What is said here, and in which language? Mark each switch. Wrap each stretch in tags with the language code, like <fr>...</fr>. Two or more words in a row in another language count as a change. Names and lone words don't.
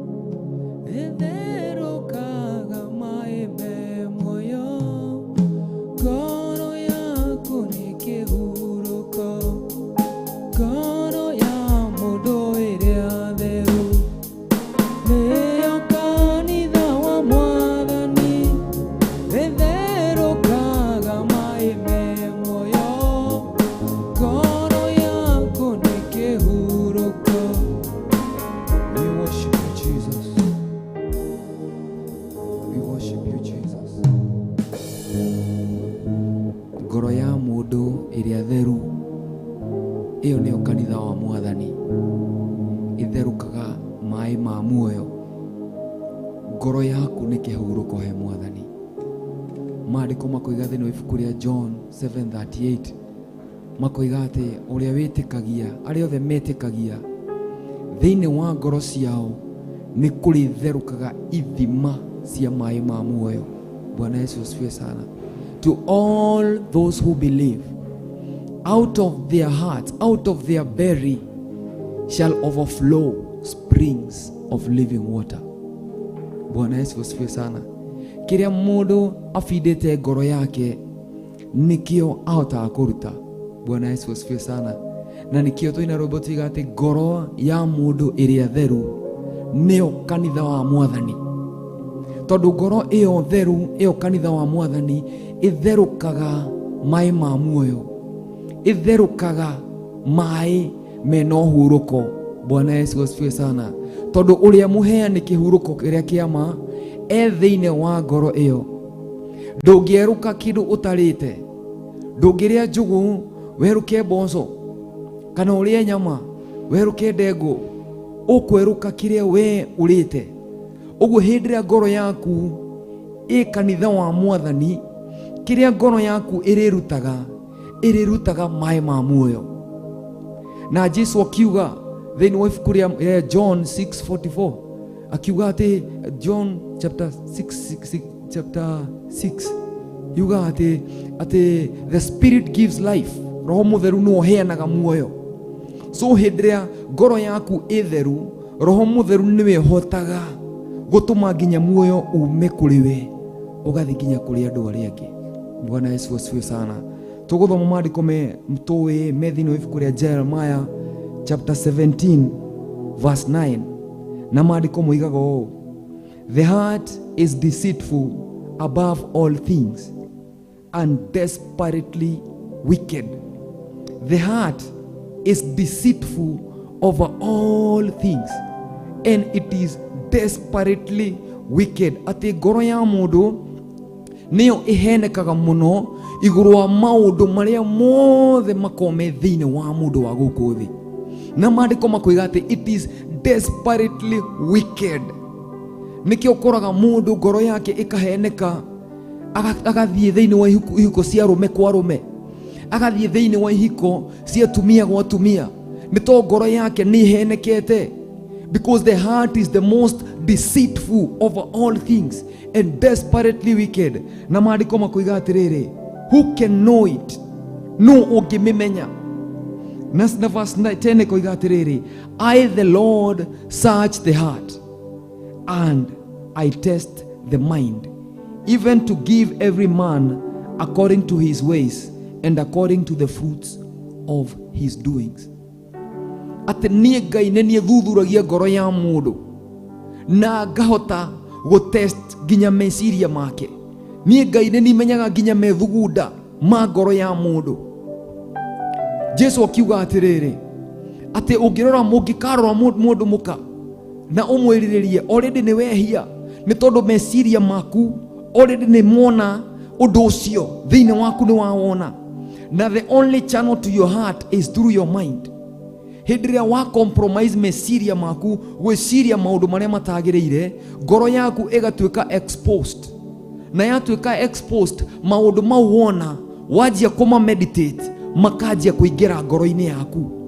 <ki>ĩtherũkaga maĩ me muoyo ngoro yaku nĩ kĩhurũko ngoro ya mũndũ ĩrĩa theru nĩyo kanitha wa Mwathani ĩtherũkaga maĩ me muoyo ngoro yaku nĩ kĩhurũko.</ki> <en>We worship you, Jesus. We worship you, Jesus.</en> <ki>Ngoro ya mũndũ ĩrĩa theru ĩyo nĩyo kanitha wa Mwathani ĩtherũkaga maĩ ma muoyo ngoro yaku nĩ kĩhurũko he Mwathani. Maandĩko makoiga thĩinĩ wa ibuku rĩa John 7:38 makoiga atĩ ũrĩa wĩtĩkagia arĩa othe metĩkagia thĩinĩ wa ngoro ciao nĩ kũrĩtherũkaga ithima cia maĩ ma muoyo.</ki> <sw>Bwana Yesu asifiwe sana.</sw> <en>To all those who believe, out of their hearts, out of their belly shall overflow springs of living water.</en> <sw>Bwana Yesu asifiwe sana.</sw> <ki>Kĩrĩa mũndũ afidĩte ngoro yake nĩkĩo ahotaga kũruta.</ki> <sw>Bwana Yesu asifiwe sana.</sw> <ki>Na nĩkĩo tũina rwĩmbo tuiga atĩ ngoro ya mũndũ ĩrĩa theru nĩyo kanitha wa Mwathani. Tondũ ngoro ĩyo theru ĩyo kanitha wa Mwathani ĩtherũkaga maĩ ma muoyo, ĩtherũkaga maĩ mena ũhurũko.</ki> <sw>Bwana Yesu asifiwe sana.</sw> <ki>Tondũ ũrĩa mũheani kĩhurũko kĩrĩa kĩama thĩinĩ wa ngoro ĩyo. Ndũngĩeruka kĩndũ ũtarĩte, ndũngĩrĩa njũgũ weruke mboco kana ũrĩe nyama weruke ndengũ, ũkweruka kĩrĩa we ũrĩte. Ũguo hĩndĩ ĩrĩa ngoro yaku ĩ kanitha wa Mwathani, kĩrĩa ngoro yaku ĩrĩrutaga maĩ ma muoyo. Na Jesu akiuga thĩinĩ wa ibuku rĩa John 6:44, akiuga atĩ John chapter 6 yuga atĩ</ki> <en>the spirit gives life,</en> <ki>Roho Mũtheru no ũheanaga muoyo. So hĩndĩ ĩrĩa ngoro yaku ĩ theru, Roho Mũtheru nĩwe ũhotaga gũtũma nginya muoyo ume kũrĩ we ũgathiĩ nginya kũrĩ andũ arĩa angĩ.</ki> <sw>Bwana Yesu asifiwe sana.</sw> <ki>Tũgũthoma maandĩko me thĩinĩ wa ibuku rĩa Jeremiah chapter 17 verse 9, na maandĩko moigaga ũũ:</ki> <en>the heart is deceitful above all things and desperately wicked. The heart is deceitful over all things and it is desperately wicked.</en> <ki>Atĩ ngoro ya mũndũ nĩyo ĩhenekaga mũno igũrũ wa maũndũ marĩa mothe makome thĩinĩ wa mũndũ wa gũkũ thĩ. Na maandĩko makoiga atĩ</ki> <en>it is desperately wicked.</en> <ki>Nĩkĩo ũkoraga mũndũ ngoro yake ĩkaheneka, agathiĩ thĩinĩ wa ihiko cia rũme kwa rũme, agathiĩ thĩinĩ wa ihiko cia tumia gwa tumia, nĩ to ngoro yake nĩ ihenekete.</ki> <en>Because the heart is the most deceitful over all things and desperately wicked.</en> <ki>Na maandĩko makoiga atĩrĩrĩ,</ki> <en>who can know it?</en> <ki>No ũngĩmĩmenya. Na verse 10 koiga atĩrĩrĩ,</ki> <en>I the Lord search the heart and I test the mind, even to give every man according to his ways and according to the fruits of his doings.</en> <ki>Atĩ niĩ Ngai nĩ niĩ thuthuragia ngoro ya mũndũ na ngahota gũtest nginya meciria make. Niĩ Ngai nĩ nimenyaga nginya methugunda ma ngoro ya mũndũ. Jesu akiuga atĩrĩrĩ, atĩ ũngĩkarora mũndũ mũka na ũmwĩrirĩrie, already nĩ wehia, nĩ tondũ meciria maku already nĩ mona ũndũ ũcio thĩinĩ waku nĩ wawona.</ki> <en>Na the only channel to your heart is through your mind.</en> <ki>Hĩndĩ ĩrĩa wa compromise meciria maku gwĩciria maũndũ marĩa matagĩrĩire, ngoro yaku ĩgatuĩka exposed. Na yatuĩka exposed, maũndũ mau wona wajia kuma meditate makajia kũingĩra ngoro-inĩ yaku.</ki>